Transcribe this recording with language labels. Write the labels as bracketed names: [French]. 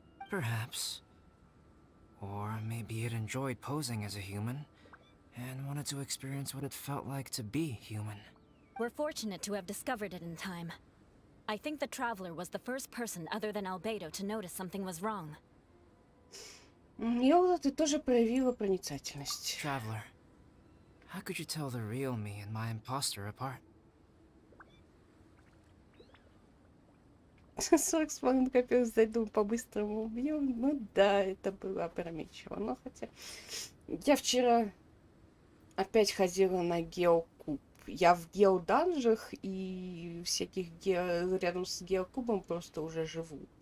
[English] Perhaps. Or maybe it enjoyed posing as a human, and wanted to experience what it felt like to be human. We're fortunate to have discovered it in time. I think the Traveler was the first person other than Albedo to notice something was wrong. [Russian] Йола, ты тоже проявила проницательность. [English] Traveler, how could you tell the real me and my imposter apart? [Russian] 40 накопилось, зайду по-быстрому убью. Ну да, это было опрометчиво. Но хотя... Я вчера опять ходила на геокуб. Я в геоданжах и всяких рядом с геокубом просто уже живу.